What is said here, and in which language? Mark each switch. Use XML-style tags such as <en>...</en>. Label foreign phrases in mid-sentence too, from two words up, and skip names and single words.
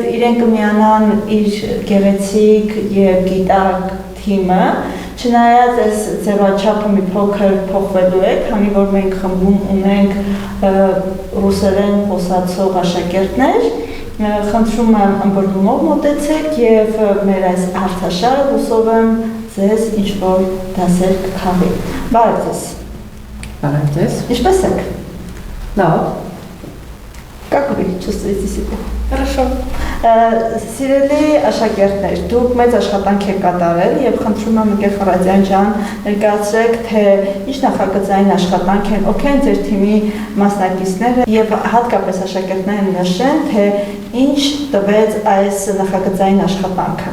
<hy>իրեն կմիանան իր գեղեցիկ եւ գիտակ թիմը, չնայած այս ձևաչափը մի փոքր փոխվելու է, քանի որ մենք խմբում ունենք ռուսերեն խոսացող աշակերտներ, խնդրում եմ ըմբռնումով մոտեցեք եւ մեր այս հարցաշարը հուսով եմ ձեզ ինչ-որ դասեր կխաղի։ Բարև ձեզ։ Բարև ձեզ։ Ինչպե՞ս եք։ Լավ։</hy> <ru>Как вы чувствуете себя? Хорошо։</ru> <hy>Սիրելի աշակերտներ, դուք մեծ աշխատանք եք կատարել եւ խնդրում եմ Ընկեր Խառատյան ջան, ներկայացրեք, թե ինչ նախագծային աշխատանք են, օքեյ ձեր թիմի մասնակիցները եւ հատկապես աշակերտները նշեն, թե ինչ տվեց այս նախագծային աշխատանքը։</hy>